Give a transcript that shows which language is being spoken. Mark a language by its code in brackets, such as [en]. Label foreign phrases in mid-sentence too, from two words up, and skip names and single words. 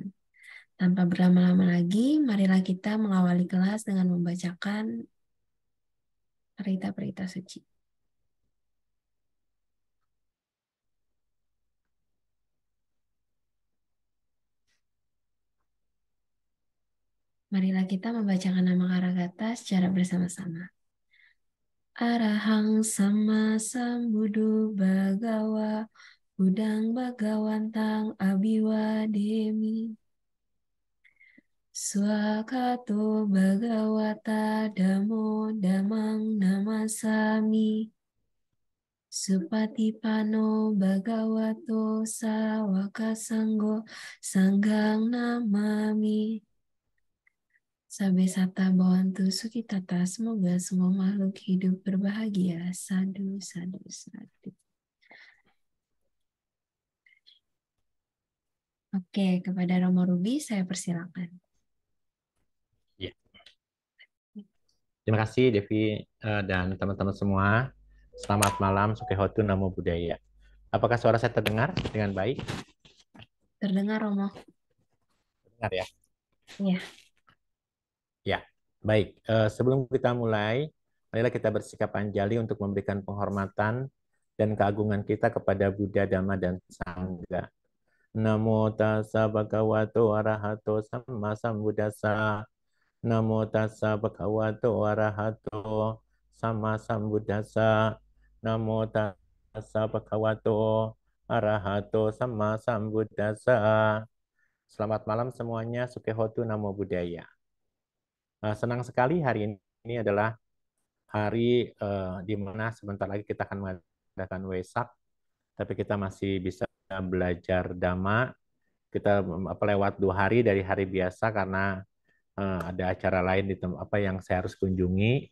[id] Tanpa berlama-lama lagi, marilah kita mengawali kelas dengan membacakan perita-perita suci. Marilah kita membacakan nama Karagata secara bersama-sama. [pi] Arahang sama sambuddho bhagawa Budang Bhagawantang Abiwademi Swakato Bhagawata Damo Damang Namasami Supatipano Bhagavato Sawaka Sanggo Sanggang Namami. Sabe sata bawantu sukitata, [id] semoga semua makhluk hidup berbahagia. [pi] Sadu, sadu, sadu. [id] Oke, kepada Romo Ruby saya persilakan. Ya. Terima kasih Devi dan teman-teman semua. Selamat malam, [pi] Sukihotu, Namo Buddhaya. [id] Apakah suara saya terdengar dengan baik? Terdengar, Romo? Terdengar ya? Iya. Ya, baik. Sebelum kita mulai, marilah kita bersikap anjali untuk memberikan penghormatan dan keagungan kita kepada Buddha, Dhamma, dan Sangha. [pi] Namo tassa bhagavato arahato samma sambuddhassa. Namo tassa bhagavato arahato samma sambuddhassa. Namo tassa bhagavato arahato samma sambuddhassa. [id] Selamat malam semuanya. [pi] Sukihotu, Namo Buddhaya. [id] Senang sekali hari ini adalah hari di mana sebentar lagi kita akan mengadakan Wesak, tapi kita masih bisa belajar Dhamma. Kita lewat 2 hari dari hari biasa karena ada acara lain di tempat yang saya harus kunjungi.